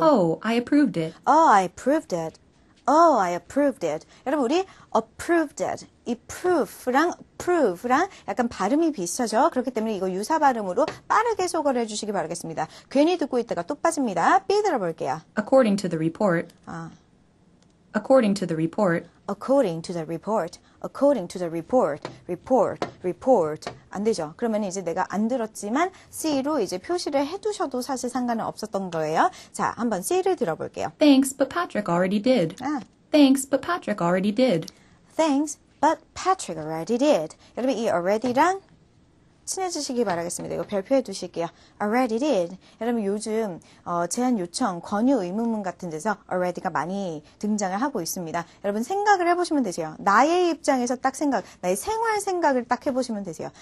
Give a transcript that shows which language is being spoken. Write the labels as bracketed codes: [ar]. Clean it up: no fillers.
[en] Oh, I approved it. Oh, I approved it. Oh, I approved it. [ko] 여러분 우리 approved it. 이 proof랑 approve랑 약간 발음이 비슷하죠. 그렇기 때문에 이거 유사 발음으로 빠르게 소거를 해주시기 바라겠습니다. 괜히 듣고 있다가 또 빠집니다. B 들어볼게요. [en] According to the report. According to the report. According to the report. According to the report. [ko] report. 안 되죠. 그러면 이제 내가 안 들었지만 C로 이제 표시를 해두셔도 사실 상관은 없었던 거예요. 자, 한번 C를 들어볼게요. [en] Thanks, but Patrick already did. Thanks, but Patrick already did. Thanks, but Patrick already did. [ko] 여러분 이 already랑 친해지시기 바라겠습니다. 이거 별표해 두실게요. already did. 여러분 요즘 제안 요청, 권유 의문문 같은 데서 already가 많이 등장을 하고 있습니다. 여러분 생각을 해보시면 되세요. 나의 입장에서 딱 나의 생활 생각을 딱 해보시면 되세요.